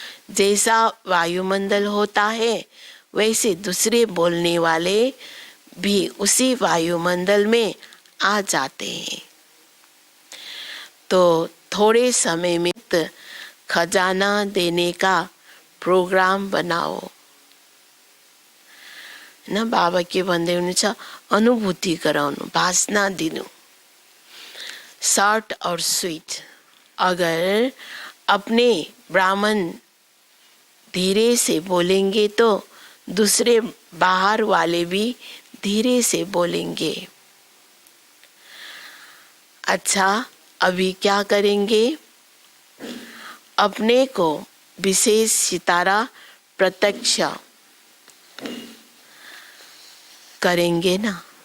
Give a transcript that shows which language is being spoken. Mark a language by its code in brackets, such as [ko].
[hi] जैसा वायुमंडल होता है वैसे दूसरे बोलने वाले भी उसी वायुमंडल में आ जाते हैं। तो थोड़े समय में खजाना देने का प्रोग्राम बनाओ न। [ne] बाबा के भन्दै हुनुहुन्छ अनुभूति गराउनु, भाषणा दिनु, [hi] शॉर्ट और स्वीट। अगर अपने ब्राह्मण धीरे से बोलेंगे तो दूसरे बाहर वाले भी धीरे से बोलेंगे। अच्छा, अभी क्या करेंगे? अपने को विशेष सितारा प्रत्यक्ष करेंगे ना।